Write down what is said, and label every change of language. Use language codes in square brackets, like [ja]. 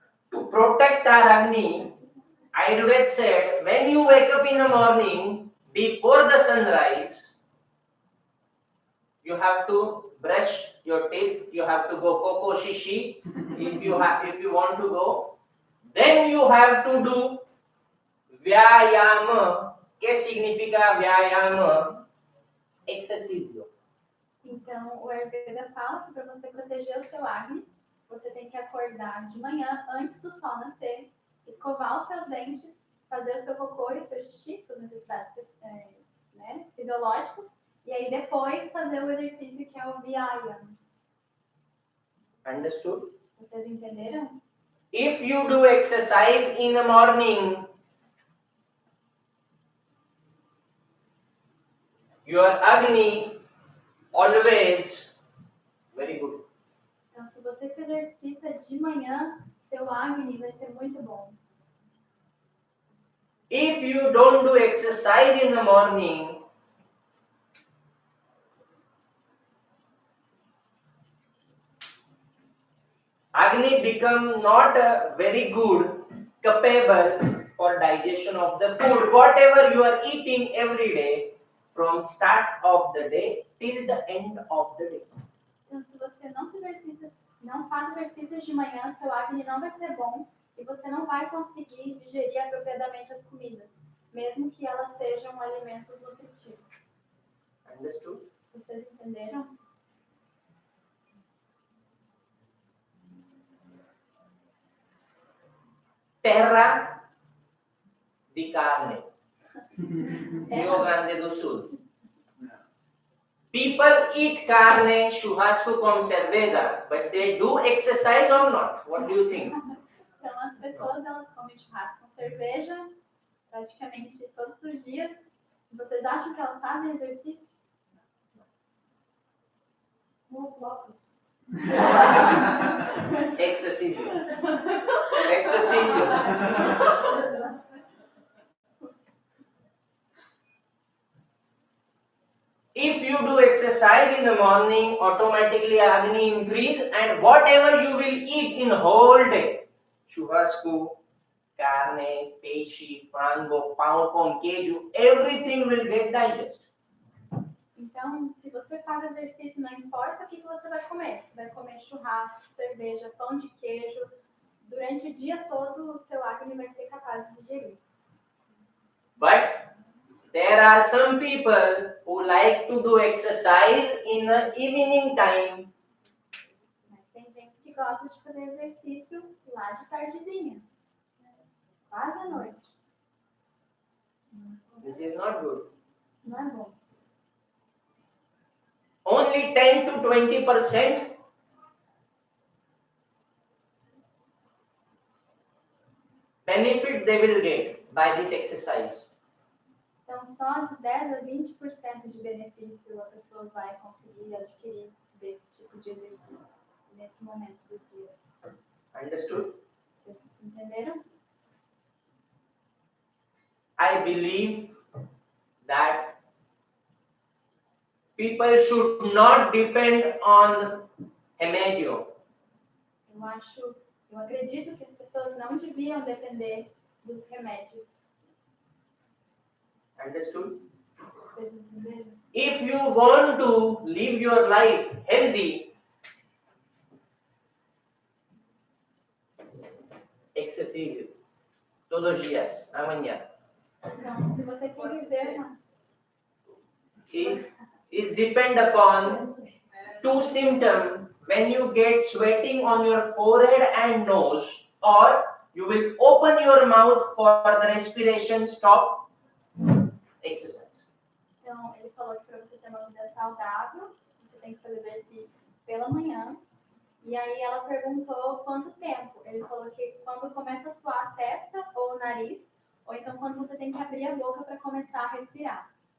[en] To protect our Agni, Ayurveda said, when you wake up in the morning, before the sunrise, you have to brush your teeth, you have to go [pt] koko shishi, [en] if you want to go. Then you have to do vyayama. [pt] Que significa vyayama? Exercício. Então, o Ayurveda fala que para você proteger o seu Agni, você tem que acordar de manhã, antes do sol nascer, escovar os seus dentes, fazer o seu cocô e o seu xixi, suas necessidades fisiológicas, e aí depois fazer o exercício que é o Vyayama. [en] Understood? [pt] Vocês entenderam? [en] If you do exercise in the morning, your Agni always very good. [pt] Então, se você se exercita de manhã, seu Agni vai ser muito bom. [en] If you don't do exercise in the morning, Agni become not very good, capable for digestion of the food. Whatever you are eating every day, from start of the day till the end of the day. [pt] Então, se você não se exercita, não faz exercícios de manhã, seu Agni não vai ser bom e você não vai conseguir digerir apropriadamente as comidas, mesmo que elas sejam alimentos nutritivos. [en] Understood? [pt] Vocês entenderam? Terra di carne. Rio Grande do Sul. [en] People eat carne, [pt] churrasco com cerveja, [en] but they do exercise or not? What do you think? [pt] Então, as pessoas elas comem churrasco com cerveja praticamente todos os dias. Vocês acham que elas fazem exercício? Não. Exercício. Exercício. [en] If you do exercise in the morning, automatically Agni increase, and whatever you will eat in whole day, [pt] churrasco, carne, peixe, frango, pão com queijo, [en] everything will get digested. [pt] Então, se você faz exercício, não importa o que você vai comer. Você vai comer churrasco, cerveja, pão de queijo. Durante o dia todo, o seu Agni vai ser capaz de digerir. [en] But there are some people who like to do exercise in the evening time. [pt] Mas tem gente que gosta de fazer exercício lá de tardezinha. Quase à noite. [en] This is not good. [pt] Não é bom. [en] Only 10 to 20% benefit they will get by this exercise. [pt] Então, só de 10 a 20% de benefício a pessoa vai conseguir adquirir desse tipo de exercício nesse momento do dia. [en] Understood? [pt] Vocês entenderam? [en] I believe that people should not depend on remédio. [pt] Eu acredito que as pessoas não deviam depender dos remédios. [en] Understood? [pt] Vocês entenderam? [en] If you want to live your life healthy, exercise [pt] todos os dias, amanhã. Então, se você quer viver [en] It is depend upon two symptoms. When you get sweating on your forehead and nose, or you will open your mouth for the respiration, stop exercise. [pt] Então, ele falou que para você ter uma vida saudável, você tem que fazer exercícios pela manhã E aí ela perguntou quanto tempo. Ele falou que quando começa a suar a testa ou o nariz, ou então quando você tem que abrir a boca para começar a respirar.